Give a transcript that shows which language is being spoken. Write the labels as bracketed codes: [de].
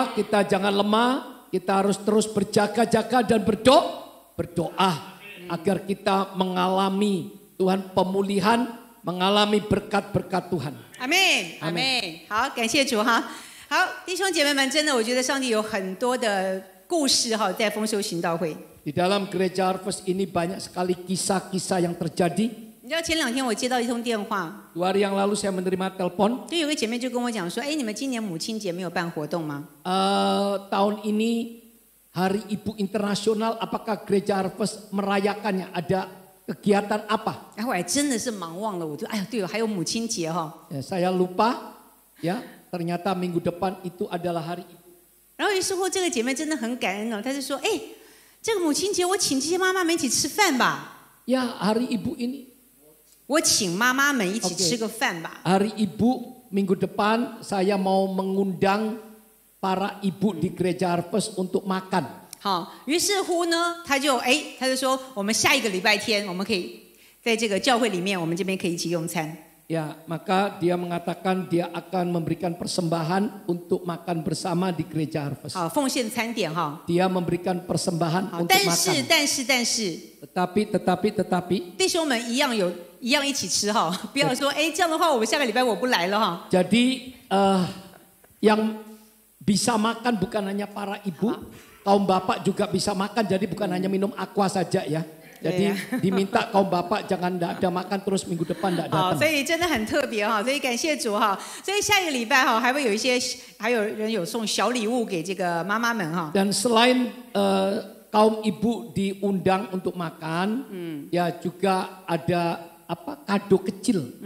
[id] Saudara, kita jangan lemah, kita harus terus berjaga-jaga dan berdoa agar kita mengalami Tuhan pemulihan, mengalami berkat-berkat Tuhan. [zh] 阿们，阿们，好，感谢主哈。好，弟兄姐妹们，真的，我觉得上帝有很多的故事哈，在丰收行道会。 [id] Di dalam gereja Harvest ini banyak sekali kisah-kisah yang terjadi. [zh] 你知道前2天我接到一通电话， [id] 2 hari yang lalu saya menerima telepon. [zh] 就有个姐妹就跟我讲说，你们今年母亲节没有办活动吗？ [id] Tahun ini Hari Ibu Internasional, apakah gereja Harvest merayakannya? Ada kegiatan apa? [zh] 然后我还真的是忙忘了，我就对，还有母亲节哈。 [id] Saya lupa, ya. Ternyata minggu depan itu adalah Hari Ibu. [zh] 然后于是乎这个姐妹真的很感恩哦，她就说，这个母亲节我请这些妈妈们一起吃饭吧。 [id] Ya, Hari Ibu ini. [zh] 我请妈妈们一起吃个饭吧。 [id] Hari Ibu minggu depan saya mau mengundang para ibu di gereja Harvest untuk makan. [zh] 好，于是乎呢，她就说，我们下一个礼拜天，我们可以在这个教会里面，我们这边可以一起用餐。 [id] Ya, maka dia mengatakan dia akan memberikan persembahan untuk makan bersama di gereja Harvest. [zh] 好，奉献餐点哈。 [id] Dia memberikan persembahan untuk [zh] 但 [id] makan. [zh] 是， [id] Tetapi [zh] 弟兄们一样一起吃哈，不要说这样的话，我们下个礼拜我不来了哈。 [id] Jadi yang bisa makan bukan hanya para ibu, kaum bapak juga bisa makan. Jadi bukan hanya minum aqua saja ya. Jadi diminta kaum bapak jangan tidak ada makan terus minggu depan tidak datang. [zh] 所以真的很特别哈，所以感谢主哈。所以下一个礼拜哈，还会有还有人有送小礼物给这个妈妈们哈。 [id] Dan selain kaum ibu diundang untuk makan, ya juga ada kado kecil.